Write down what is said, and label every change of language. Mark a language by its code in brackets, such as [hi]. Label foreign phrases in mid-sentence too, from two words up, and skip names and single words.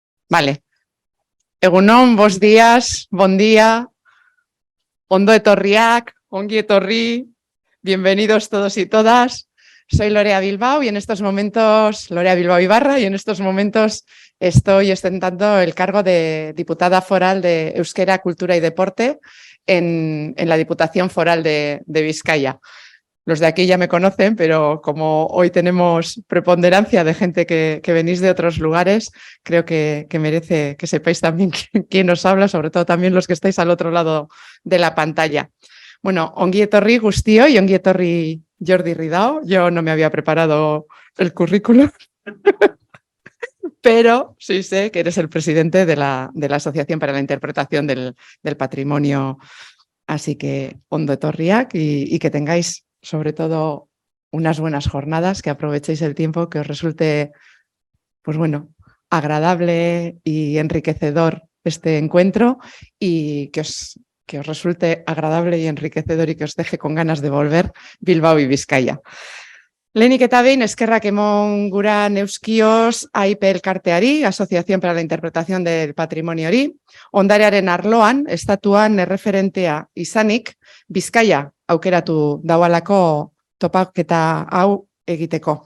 [es] Vale. Egunon, [gl] bos días, bon día, [eu] ondo etorriak, ongi etorri, [es] bienvenidos todos y todas. Soy Lorea Bilbao y en estos momentos, Lorea Bilbao Ibarra, y en estos momentos estoy ostentando el cargo de diputada foral de Euskera, Cultura y Deporte en la Diputación Foral de Vizcaya. Los de aquí ya me conocen, pero como hoy tenemos preponderancia de gente que venís de otros lugares, creo que merece que sepáis también quién os habla, sobre todo también los que estáis al otro lado de la pantalla. [eu] Bueno, ongi etorri guztio y ongi etorri Jordi Ridao. [es] Yo no me había preparado el currículum, pero sí sé que eres el presidente de la Asociación para la Interpretación del Patrimonio. Así que [eu] ondo etorriak [es] y que tengáis sobre todo unas buenas jornadas, que aprovechéis el tiempo, que os resulte, pues bueno, agradable y enriquecedor este encuentro y que os resulte agradable y enriquecedor y que os deje con ganas de volver Bilbao y Vizcaya. [eu] Lehenik eta behin, eskerrak emon gura neuskioz AIP elkarteari, Asociación para la Interpretación del Patrimonio hori, ondarearen arloan, estatuan erreferentea izanik, Bizkaia aukeratu daualako topaketa hau egiteko.